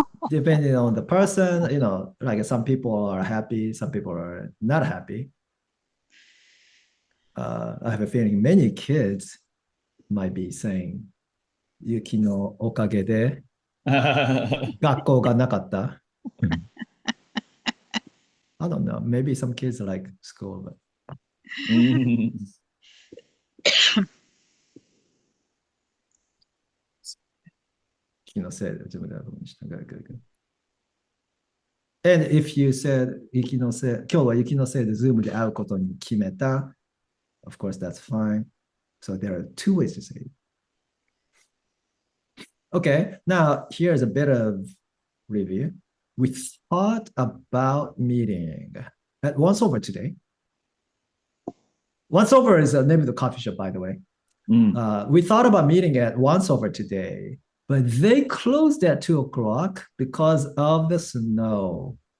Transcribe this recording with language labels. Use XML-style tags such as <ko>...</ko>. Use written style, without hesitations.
<en>Depending on the person, like some people are happy, some people are not happy. I have a feeling many kids might be saying,</en> <ja>雪のおかげで学校がなかった.</ja> <en>I don't know. Maybe some kids like school, but</en> <ja>気のせいで自分ではことにした。</ja> <en>Good, good, good. And if you said</en> <ja>雪のせい、今日は雪のせいで Zoom で会うことに決めた,</ja> <en>of course that's fine. So there are two ways to say it. Okay, now here's a bit of review. We thought about meeting at Once Over today. Once Over is the name of the coffee shop, by the way. We thought about meeting at Once Over today, but they closed at 2 o'clock because of the snow.</en>